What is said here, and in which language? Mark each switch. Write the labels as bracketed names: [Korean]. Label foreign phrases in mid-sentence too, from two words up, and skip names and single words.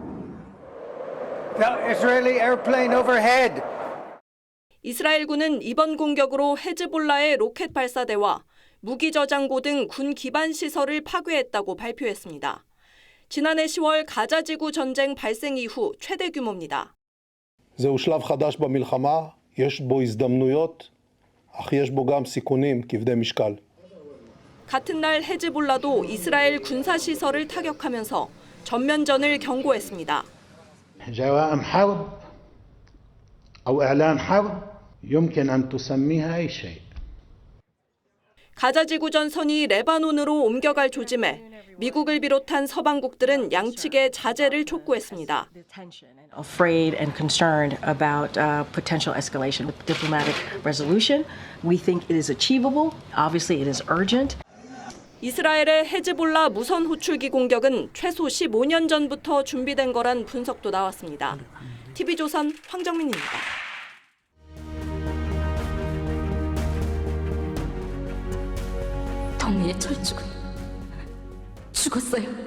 [Korean] 이스라엘군은 이번 공격으로 헤즈볼라의 로켓 발사대와 무기 저장고 등 군 기반 시설을 파괴했다고 발표했습니다. 지난해 10월 가자지구 전쟁 발생 이후 최대 규모입니다. [Hebrew] זהו שלב חדש במלחמה, יש בו הזדמנויות. אך יש בו גם סיכונים כבדי משקל. [Korean] 같은 날 헤즈볼라도 이스라엘 군사 시설을 타격하면서 전면전을 경고했습니다. [Arabic] جوائم حرب أو إعلان حرب يمكن أن تسميها أي شيء. [Korean] 가자지구 전선이 레바논으로 옮겨갈 조짐에 미국을 비롯한 서방국들은 양측의 자제를 촉구했습니다. [English] Afraid and concerned about potential escalation with diplomatic resolution. We think it is achievable. Obviously, it is urgent. [Korean] 이스라엘의 헤즈볼라 무선 호출기 공격은 최소 15년 전부터 준비된 거란 분석도 나왔습니다. TV조선 황정민입니다. 덕미의 철쭉은 죽었어요.